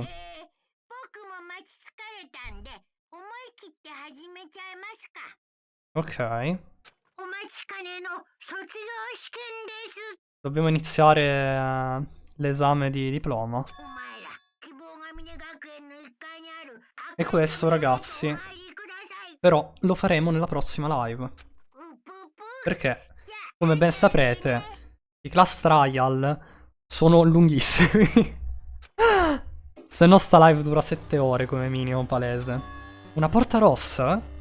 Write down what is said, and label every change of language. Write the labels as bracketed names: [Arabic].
[Japanese] 僕も待ち疲れたんで、思い切って始めちゃいますか。 Ok. お待ちかねの卒業試験です。 [Italian] Dobbiamo iniziare l'esame di diploma. [Japanese] お前ら、希望が峰学園の1階にある [Italian] E questo, ragazzi, [Japanese] お入りください。 [Italian] però lo faremo nella prossima live. [Japanese] うぷぷ。 [Italian] Perché, come ben saprete, i class trial sono lunghissimi. Se no sta live dura 7 ore come minimo, palese. Una porta rossa?